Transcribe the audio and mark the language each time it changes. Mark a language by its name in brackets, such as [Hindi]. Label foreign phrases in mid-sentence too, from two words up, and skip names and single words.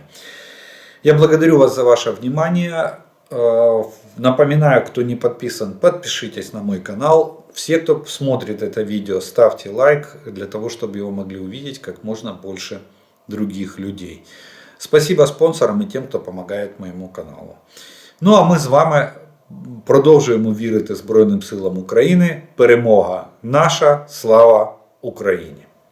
[Russian] Я благодарю вас за ваше внимание. Напоминаю, кто не подписан, подпишитесь на мой канал. Все, кто смотрит это видео, ставьте лайк, для того, чтобы его могли увидеть как можно больше других людей. Спасибо спонсорам и тем, [Ukrainian] хто допомагає моєму каналу. Ну а ми з вами продовжуємо вірити Збройним силам України. Перемога наша, слава Україні!